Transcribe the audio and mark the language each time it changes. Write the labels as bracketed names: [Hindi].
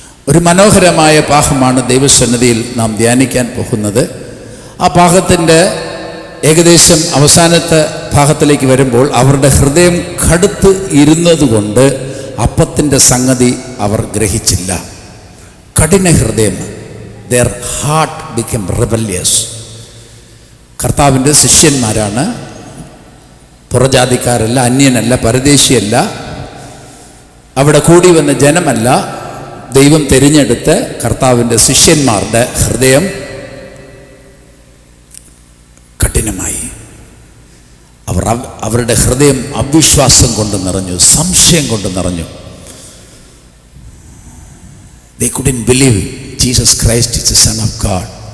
[Malayalam] ഒരു മനോഹരമായ പാഠമാണ് ദൈവസന്നിധിയിൽ നാം ധ്യാനിക്കാൻ പോകുന്നത്. ആ പാഠത്തിൻ്റെ ഏകദേശം അവസാനത്തെ ഭാഗത്തിലേക്ക് വരുമ്പോൾ അവരുടെ ഹൃദയം കടുത്ത് ഇരുന്നതുകൊണ്ട് അപ്പത്തിൻ്റെ സംഗതി അവർ ഗ്രഹിച്ചില്ല. കഠിന ഹൃദയം, [English] their heart became rebellious. [Malayalam] കർത്താവിൻ്റെ ശിഷ്യന്മാരാണ്, പുറജാതിക്കാരല്ല, അന്യനല്ല, പരദേശിയല്ല, അവിടെ കൂടി വന്ന ജനമല്ല. ദൈവം തിരഞ്ഞെടുത്ത് കർത്താവിൻ്റെ ശിഷ്യന്മാരുടെ ഹൃദയം കഠിനമായി. അവരുടെ ഹൃദയം അവിശ്വാസം കൊണ്ട് നിറഞ്ഞു, സംശയം കൊണ്ട് നിറഞ്ഞു. [English] They couldn't believe Jesus Christ is the Son of God.